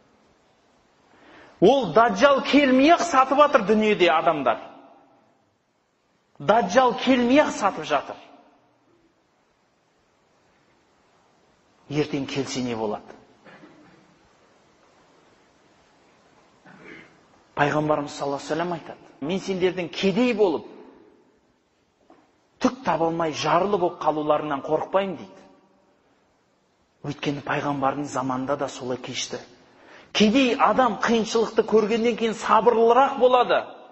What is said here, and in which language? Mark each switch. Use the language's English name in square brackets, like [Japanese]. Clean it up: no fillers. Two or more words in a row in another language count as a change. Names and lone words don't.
[Kazakh] Ол даджал келмей-ақ сатып атыр дүниеде адамдар. Даджал келмей-ақ сатып жатыр. Ертең келсе не болады? Пайғамбарымыз [Arabic] صلى الله عليه وسلم [Kazakh] айтады. Мен сендердің кедей болып, түк таба алмай жарлы болып қалуларынан қорықпаймын дейді. Өйткені пайғамбардың заманында да солай кешті. Кедей адам қиыншылықты көргеннен кейін сабырлырақ болады.